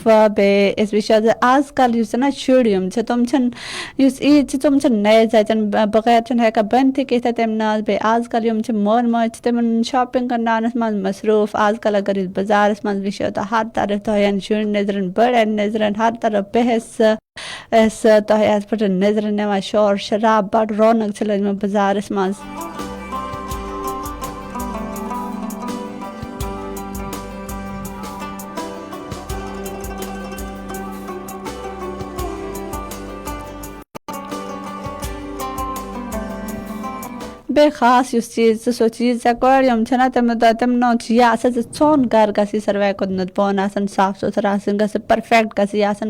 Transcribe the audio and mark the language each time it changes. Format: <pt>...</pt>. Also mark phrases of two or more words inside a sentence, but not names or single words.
<ks>بیٚیہِ أسۍ وٕچھو زِ آز کل یُس نا شُرۍ یِم چھِ تِم چھِنہٕ یُس عیٖد چھِ تِم چھِنہٕ نَیہِ زچن بغٲر چھِنہٕ ہٮ۪کان بٔنتھٕے کِتھۍ تِم نہٕ. بیٚیہِ آز کل یِم چھِ مول موج چھِ تِمن شاپنگ کرناونس منٛز مصروٗف. آز کل اگر أسۍ بازارس منٛز وٕچھو تہٕ ہر طرف تۄہہِ شُرۍ نظرن بٔڑٮ۪ن نظرن ہر طرف بحث تۄہہِ یتھ پٲٹھۍ نظرن یِوان شور شراب بڑٕ رونق چھِ لٔجمٕژ بازارس منٛز. بیٚیہِ خاص یُس چیٖز چھُ سُہ چیٖز کورِ یِم چھِ نا تِمن چھُ یہِ آسان زِ ژھوٚن گرٕ گژھِ ساروٕے کھۄتہٕ بۄن آسان صاف سُتھرٕ آسان گژھِ پٔرفیکٹ گژھِ یہِ آسان.</ks>